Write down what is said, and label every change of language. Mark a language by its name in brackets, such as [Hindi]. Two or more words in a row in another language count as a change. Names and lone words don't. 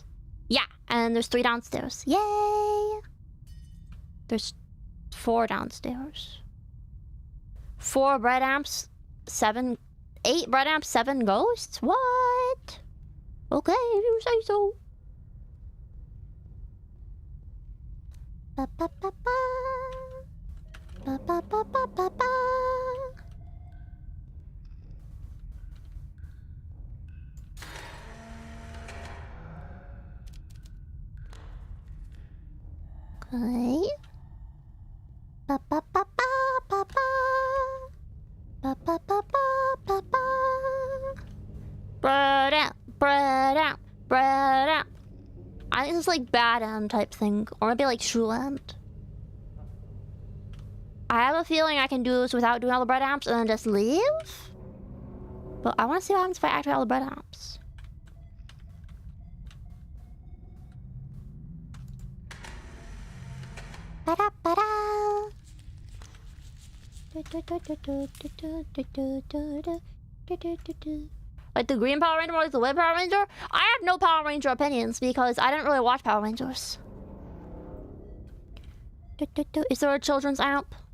[English] Yeah, and there's 3 downstairs. Yay! There's 4 downstairs. 4 bread amps, 8 bread amps, 7 ghosts? What? Okay, if you say so. Ba-ba-ba-ba. Ba-ba-ba-ba-ba-ba. Okay. Ba-ba-ba-ba-ba-ba. Ba-ba-ba-ba-ba-ba. Bread out, bread out, bread out. I think it's like bad end type thing, or maybe like true end. I have a feeling I can do this without doing all the bread amps and then just leave. But I want to see what happens if I activate all the bread amps. Ba-da-ba-da. Like the green Power Ranger or like the red Power Ranger? I have no Power Ranger opinions because I didn't really watch Power Rangers. Is there a children's amp?